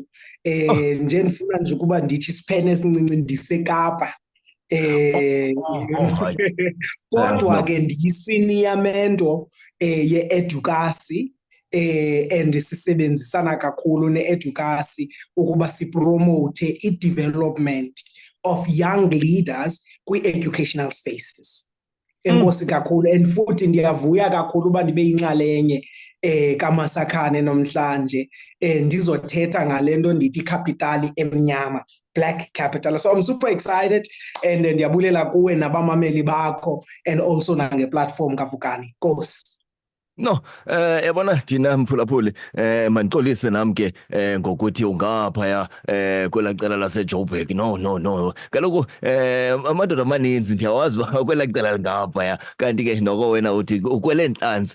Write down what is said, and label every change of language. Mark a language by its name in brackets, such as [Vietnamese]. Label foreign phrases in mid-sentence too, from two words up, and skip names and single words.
[Xhosa] Nje ndifuna nje ukuba ndithi isiphene esincinci ndiseKapa. Kodwa ke ndiyisenior mentor ye-Edukasi. And sisebenzisana kakhulu ne-Edukasi ukuba sipromote i- [English] development of young leaders [Xhosa] kwi-educational spaces. Enkosi kakhulu, and futhi ndiyavuya kakhulu uba ndibe yinxalenye kaMasakhane namhlanje ndizothetha ngale nto ndithi capital emnyama, [English] black capital. So I'm super excited [Xhosa] and ndiyabulela kuwe nabamameli bakho [English] and also [Xhosa] nange-platform kaVukani. Nkosi. No, yabona thina mphulaphuli mandixolise nam ke ngokuthi ungaphaya kwelaa cala laseJoburg. No, kaloku amadoda amaninzi ndiyawazi uba kwelaa cala lingaphaya, kanti ke noko wena uthi ukwele ntlanzi.